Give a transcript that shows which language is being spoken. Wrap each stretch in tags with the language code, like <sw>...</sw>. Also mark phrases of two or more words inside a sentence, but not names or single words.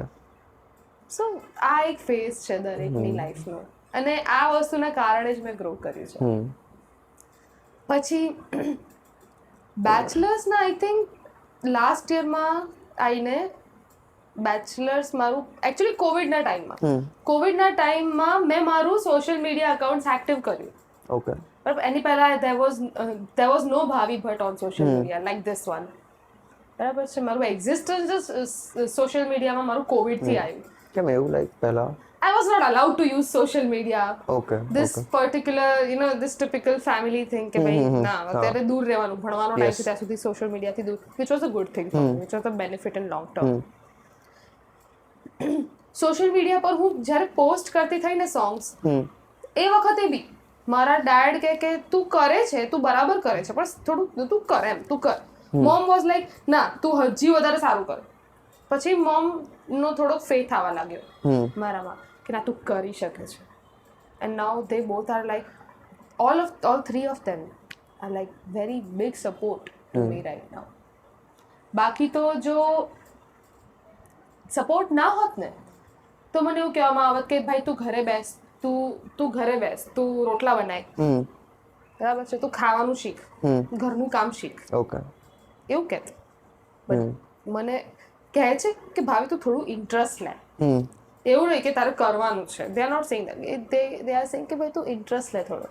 <gu>સો આ એક ફેઝ છે દરેકની લાઈફનો અને આ વસ્તુના કારણે જ મેં ગ્રો કર્યું છે પછી બેચલર્સના</gu> <en>I think</en> <gu>લાસ્ટ યરમાં આવીને બેચલર્સ મારું એકચ્યુઅલી કોવિડના ટાઈમમાં મેં મારું</gu> <en>social media account</en> <gu>એક્ટિવ કર્યું ઓકે બરાબર એની પહેલા</gu> <en>there was no</en> <gu>ભાવી ભટ્ટ</gu> <en>on social media like this one</en> <gu>બરાબર છે મારું એક્ઝિસ્ટન્સ</gu> <en>social mediaમાં</en> <gu>મારું કોવિડથી આવ્યું કેમ એવું લાઈક પહેલા</gu> <en>I was not allowed to use social media. Okay. This particular, this typical family thing</en> <gu>કે ભાઈ ના અત્યારે દૂર રહેવાનું ભણવાનો ટાઈમ છે ત્યાં સુધી સોશિયલ મીડિયાથી દૂર</gu> <en>which was a good thing for me, which was a benefit in long term.</en> <gu>સોશિયલ મીડિયા પર હું જ્યારે પોસ્ટ કરતી થઈ ને સોંગ્સ એ વખતે બી મારા ડેડ કે તું કરે છે તું બરાબર કરે છે પણ થોડું તું કર</gu> <en>mom was like</en> <gu>ના તું હજી વધારે સારું કર પછી મોમ નો થોડો ફેથ આવવા લાગ્યો મારામાં કે ના તું કરી શકે છે</gu> <en>and now they both are like all three of them are like very big support to me right now.</en> <gu>બાકી તો જો સપોર્ટ ના હોત ને તો મને એવું કહેવામાં આવત કે ભાઈ તું ઘરે બેસ તું રોટલા બનાય બરાબર છે તું ખાવાનું શીખ ઘરનું કામ શીખ ઓકે એવું કહેતો બટ મને કહે છે કે ભાવી તું થોડું ઇન્ટરેસ્ટ લે એવું નહીં કે તારે કરવાનું છે</gu> <en>they are not saying that they are saying</en> <gu>કે ભાઈ તું ઇન્ટરેસ્ટ લે થોડો</gu>